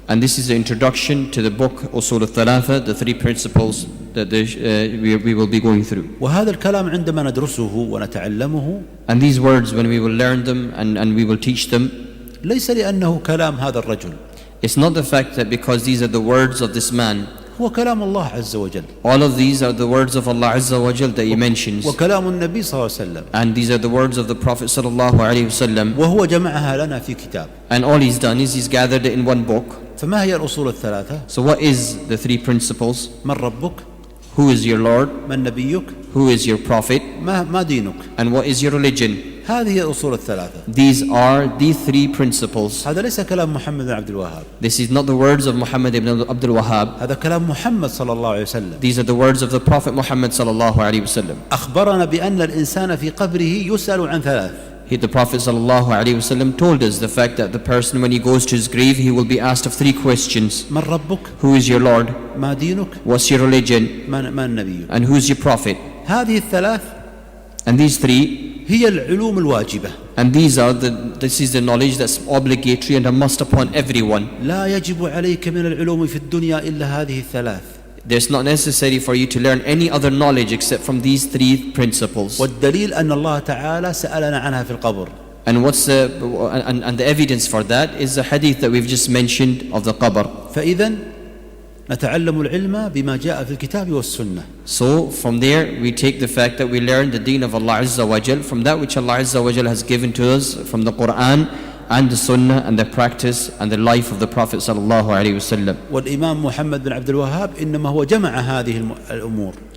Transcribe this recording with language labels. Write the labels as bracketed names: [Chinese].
[English] And this is the introduction to the book Usul al-Thalatha, the three principles that we will be going through. [Arabic] وهذا الكلام عندما ندرسه ونتعلمه. [English] And these words, when we will learn them and we will teach them, [Arabic] ليس لأنه كلام هذا الرجل. [English] it's not the fact that because these are the words of this man, [Arabic] هو كلام الله عز وجل. [English] All of these are the words of Allah Azza wa Jal that He mentions. [Arabic] وكلام النبي صلى الله عليه وسلم. [English] And these are the words of the Prophet sallallahu alayhi wasallam. [Arabic] وهو جمعها لنا في كتاب. [English] And all He's done is He's gathered it in one book. [Arabic] فما هي الأصول الثلاثة؟ [English] So what is the three principles? [Arabic] من ربك؟ [English] Who is your Lord? [Arabic] من نبيك؟ [English] Who is your Prophet? [Arabic] ما دينك؟ [English] And what is your religion? [Arabic] هذه الأصول الثلاثة. [English] These are the three principles. [Arabic] هذا ليس كلام محمد بن عبد الوهاب. [English] This is not the words of Muhammad ibn Abdul Wahhab. [Arabic] هذا كلام محمد صلى الله عليه وسلم. [English] These are the words of the Prophet Muhammad sallallahu alayhi wasallam. [Arabic] أخبرنا بأن الإنسان في قبره يسأل عن ثلاث. [English] The Prophet sallallahu alayhi wasallam told us the fact that the person, when he goes to his grave, he will be asked of three questions. [Arabic] من ربك؟ [English] Who is your Lord? [Arabic] ما دينك؟ [English] What's your religion? [Arabic] من نبيك؟ [English] And who is your Prophet? [Arabic] هذه الثلاث [English] And these three, [Arabic] هي العلوم الواجبة. [English] and this is the knowledge that's obligatory and a must upon everyone. [Arabic] لا يجب عليك من العلوم في الدنيا إلا هذه الثلاث. [English] It's not necessary for you to learn any other knowledge except from these three principles. [Arabic] والدليل أن الله تعالى سألنا عنها في القبر. [English] And the evidence for that is the hadith that we've just mentioned of the qabr. [Arabic] فإذا نتعلم العلم بما جاء في الكتاب والسنة. [English] So from there we take the fact that we learn the deen of Allah Azza wa Jal from that which Allah Azza wa Jal has given to us from the Quran and the Sunnah and the practice and the life of the Prophet sallallahu alaihi wasallam. [Arabic] والإمام محمد بن عبد الوهاب إنما هو جمع هذه الأمور.